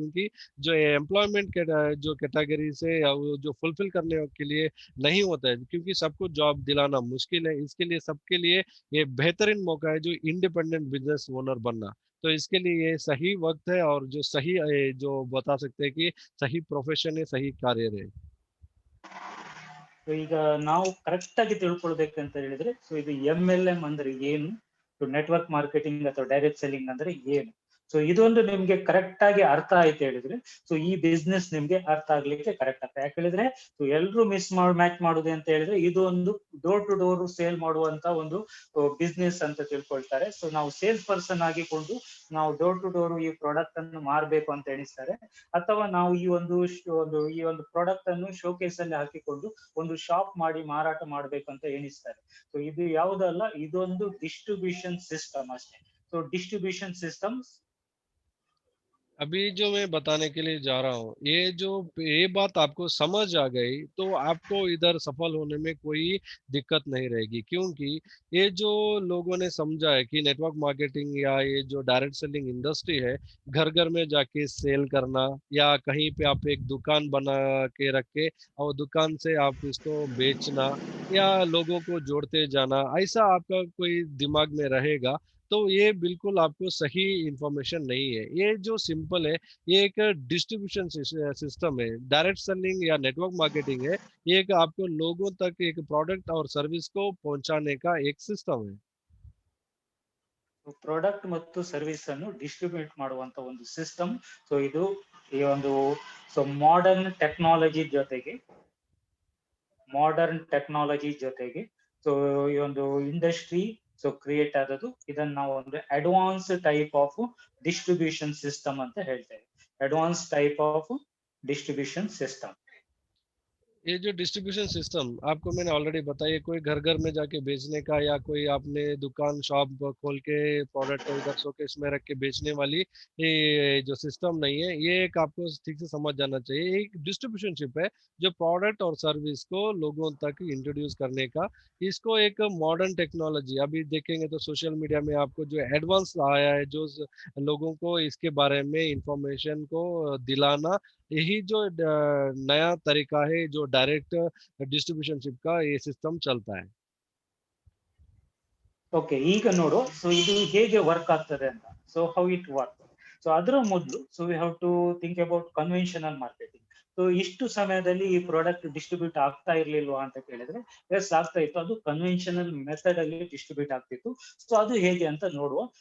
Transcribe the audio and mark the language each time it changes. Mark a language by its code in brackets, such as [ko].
[hi] क्योंकि जो एम्प्लॉयमेंट जो कैटेगरी से जो फुलफिल करने के लिए नहीं होता है, क्योंकि सबको जॉब दिलाना मुश्किल है, इसके लिए सबके लिए ये बेहतरीन मौका है जो इंडिपेंडेंट बिजनेस ओनर बनना। तो इसके लिए ये सही वक्त है, और जो सही जो बता सकते हैं कि सही प्रोफेशन है, सही कार्य है। [kn] ಸೊ ಈಗ ನಾವು ಕರೆಕ್ಟ್ ಆಗಿ ತಿಳ್ಕೊಳ್ಬೇಕಂತ ಹೇಳಿದ್ರೆ, ಸೊ ಇದು MLM ಅಂದ್ರೆ ಏನು, ನೆಟ್ವರ್ಕ್ ಮಾರ್ಕೆಟಿಂಗ್ ಅಥವಾ ಡೈರೆಕ್ಟ್ ಸೆಲ್ಲಿಂಗ್ ಅಂದ್ರೆ ಏನು, ಸೊ ಇದೊಂದು ನಿಮ್ಗೆ ಕರೆಕ್ಟ್ ಆಗಿ ಅರ್ಥ ಆಯ್ತು ಹೇಳಿದ್ರೆ, ಸೊ ಈ ಬಿಸ್ನೆಸ್ ನಿಮ್ಗೆ ಅರ್ಥ ಆಗ್ಲಿಕ್ಕೆ ಕರೆಕ್ಟ್ ಆಗ್ತದೆ. ಯಾಕೆ ಹೇಳಿದ್ರೆ ಸೊ ಎಲ್ರು ಮ್ಯಾಚ್ ಮಾಡುದು ಅಂತ ಹೇಳಿದ್ರೆ ಇದು ಒಂದು ಡೋರ್ ಟು ಡೋರ್ ಸೇಲ್ ಮಾಡುವಂತ ಒಂದು ಬಿಸ್ನೆಸ್ ಅಂತ ತಿಳ್ಕೊಳ್ತಾರೆ. ಸೊ ನಾವು ಸೇಲ್ಸ್ ಪರ್ಸನ್ ಆಗಿಕೊಂಡು ನಾವು ಡೋರ್ ಟು ಡೋರ್ ಈ ಪ್ರಾಡಕ್ಟ್ ಅನ್ನು ಮಾರಬೇಕು ಅಂತ ಎಣಿಸ್ತಾರೆ, ಅಥವಾ ನಾವು ಈ ಒಂದು ಪ್ರಾಡಕ್ಟ್ ಅನ್ನು ಶೋಕೇಸ್ ಅಲ್ಲಿ ಹಾಕಿಕೊಂಡು ಒಂದು ಶಾಪ್ ಮಾಡಿ ಮಾರಾಟ ಮಾಡ್ಬೇಕು ಅಂತ ಎಣಿಸ್ತಾರೆ. ಸೊ ಇದು ಯಾವುದಲ್ಲ, ಇದೊಂದು ಡಿಸ್ಟ್ರಿಬ್ಯೂಷನ್ ಸಿಸ್ಟಮ್ ಅಷ್ಟೇ. [en] so distribution systems [hi] अभी जो मैं बताने के लिए जा रहा हूँ, ये बात आपको समझ आ गई तो आपको इधर सफल होने में कोई दिक्कत नहीं रहेगी। क्योंकि ये जो लोगों ने समझा है कि नेटवर्क मार्केटिंग या ये जो डायरेक्ट सेलिंग इंडस्ट्री है, घर घर में जाके सेल करना, या कहीं पे आप एक दुकान बना के रख के और दुकान से आप इसको बेचना, या लोगों को जोड़ते जाना, ऐसा आपका कोई दिमाग में रहेगा तो ये बिल्कुल आपको सही इंफॉर्मेशन नहीं है। ये जो सिंपल है, ये एक डिस्ट्रीब्यूशन सिस्टम है। डायरेक्ट सेलिंग या नेटवर्क मार्केटिंग है, ये एक आपको लोगों तक एक प्रोडक्ट और सर्विस को पहुंचाने का एक सिस्टम है। [kn] ಪ್ರಾಡಕ್ಟ್ ಮತ್ತು ಸರ್ವಿಸ್ ಅನ್ನು ಡಿಸ್ಟ್ರಿಬ್ಯೂಟ್ ಮಾಡುವಂತ ಒಂದು ಸಿಸ್ಟಮ್. ಸೊ ಇದು ಈ ಒಂದು ಸೊ ಮಾಡರ್ನ್ ಟೆಕ್ನಾಲಜಿ ಜೊತೆಗೆ ಸೊ ಈ ಒಂದು ಇಂಡಸ್ಟ್ರಿ ಸೊ ಕ್ರಿಯೇಟ್ ಆದದ್ದು, ಇದನ್ನ ನಾವು ಒಂದು [en] advance type of distribution system [kn] ಅಂತ ಹೇಳ್ತೇವೆ. [en] Advance type of distribution system. [hi] ये जो डिस्ट्रीब्यूशन सिस्टम आपको मैंने ऑलरेडी बताया, कोई घर घर में जाके बेचने का, या कोई आपने दुकान शॉप खोल के प्रोडक्ट इधर शोकेस में रख के बेचने वाली ये जो सिस्टम नहीं है, ये एक आपको ठीक से समझ जाना चाहिए। एक डिस्ट्रीब्यूशनशिप है जो प्रोडक्ट और सर्विस को लोगों तक इंट्रोड्यूस करने का। इसको एक मॉडर्न टेक्नोलॉजी अभी देखेंगे तो सोशल मीडिया में आपको जो एडवांस आया है, जो लोगों को इसके बारे में इंफॉर्मेशन को दिलाना, यही जो नया तरीका है जो डायरेक्ट डिस्ट्रीब्यूशनशिप का ये सिस्टम चलता है। [kn] ಓಕೆ, ಈಗ ನೋಡು ಸೊ ಇದು ಹೇಗೆ ವರ್ಕ್ ಆಗ್ತದೆ ಅಂತ. [en] So how it work. So [kn] ಅದರ ಮೊದಲು [en] So we have to think about conventional marketing. [kn] So ಇಷ್ಟು ಸಮಯದಲ್ಲಿ ಈ ಪ್ರಾಡಕ್ಟ್ ಡಿಸ್ಟ್ರಿಬ್ಯೂಟ್ ಆಗ್ತಾ ಇರ್ಲಿಲ್ವಾ ಅಂತ ಕೇಳಿದ್ರೆ, ಎಸ್ ಆಗ್ತಾ ಇತ್ತು. ಅದು ಕನ್ವೆನ್ಷನಲ್ ಮೆಥಡ್ ಅಲ್ಲಿ ಡಿಸ್ಟ್ರಿಬ್ಯೂಟ್ ಆಗ್ತಿತ್ತು. ಸೊ ಅದು ಹೇಗೆ ಅಂತ ನೋಡುವ.